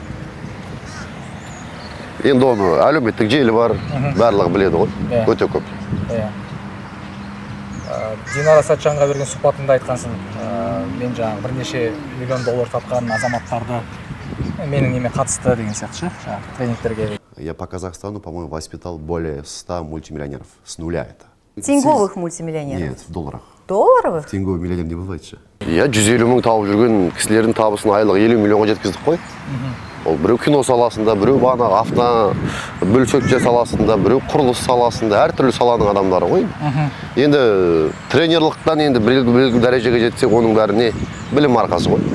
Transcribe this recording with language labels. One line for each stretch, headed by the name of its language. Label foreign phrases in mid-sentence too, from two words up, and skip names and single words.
Kazakh: Енді оны әлеуметтік желі бар, барлығы біледі ғой. Өте көп. Динара Сәтжанға берген сұхбатыңда айтқансың, мен жаңағы бірнеше миллион доллар тапқан азаматтарды менің неме қатысты деген сияқты ше, тренингтерге.
Russian: Я по Казахстану, по-моему, воспитал более 100 мультимиллионеров. С нуля это. Тенговых мультимиллионеров? Нет, в долларах. Долларовых? Тенговый миллионер не бывает же.
Kazakh: Я 150 мың тауып жүрген кісілердің табысын айлық 50 миллионға жеткіздік қой. Ол біреу кино саласында, біреу бағанағы автобөлшектер саласында, біреу құрылыс саласында, әртүрлі саланың адамдары ғой. Енді тренерлықтан енді белгілі дәрежеге жетсек, оның бәрі не? Білім арқасы ғой.